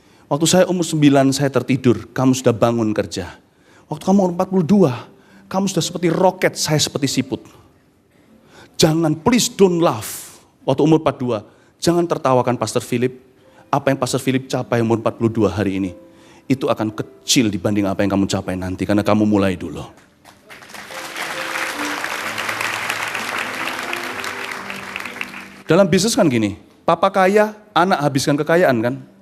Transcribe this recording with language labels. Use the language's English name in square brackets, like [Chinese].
[Indonesian] Waktu saya umur 9, saya tertidur, kamu sudah bangun kerja. Waktu kamu umur 42, kamu sudah seperti roket, saya seperti siput. Jangan, [English] please don't laugh. [Indonesian] Waktu umur 42, jangan tertawakan Pastor Philip. Apa yang Pastor Philip capai umur 42 hari ini, itu akan kecil dibanding apa yang kamu capai nanti, karena kamu mulai dulu. Dalam bisnis kan gini, papa kaya, anak habiskan kekayaan kan.